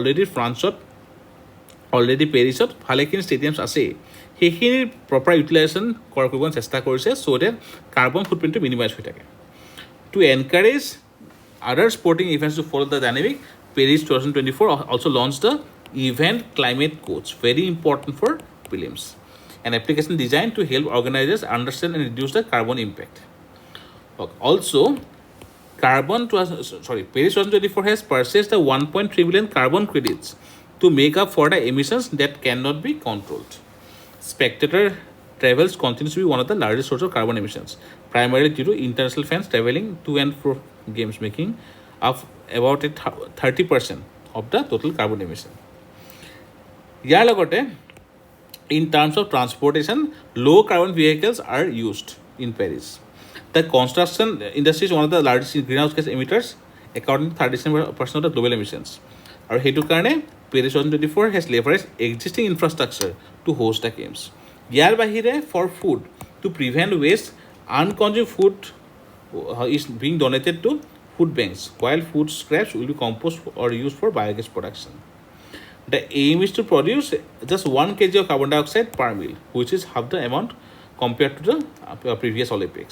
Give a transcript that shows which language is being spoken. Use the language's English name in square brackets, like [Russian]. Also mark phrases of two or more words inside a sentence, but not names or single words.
[Assamese] অলৰেডি পেৰিছত ভালেখিনি ষ্টেডিয়ামছ আছেই সেইখিনিৰ [English] proper utilization [Assamese] কৰিব চেষ্টা কৰিছে [English] so that carbon footprint minimize [Assamese] হৈ থাকে [English] to encourage other sporting events to follow the dynamic Paris 2024 also launched the event climate coach very important for prelims an application designed to help organizers understand and reduce the carbon impact also Paris 2024 has purchased the 1.3 billion carbon credits to make up for the emissions that cannot be controlled. Spectator travels continues to be one of the largest sources of carbon emissions, primarily due to international fans traveling to and fro games, making up about 30% of the total carbon emission. [Assamese] ইয়াৰ লগতে [English] in terms of transportation, low carbon vehicles are used in Paris. The construction industry is one of the largest greenhouse gas emitters, accounting for 37% of the global emissions. [Assamese] আৰু সেইটো কাৰণে [English] Paris 2024 has leveraged existing infrastructure to host the games. [Assamese] ইয়াৰ বাহিৰে [English] for food, to prevent waste, unconsumed food is being donated to food banks, while food scraps will be composted or used for biogas production. The aim is to produce just 1 kg of carbon dioxide per meal, which is half the amount compared to the previous Olympics.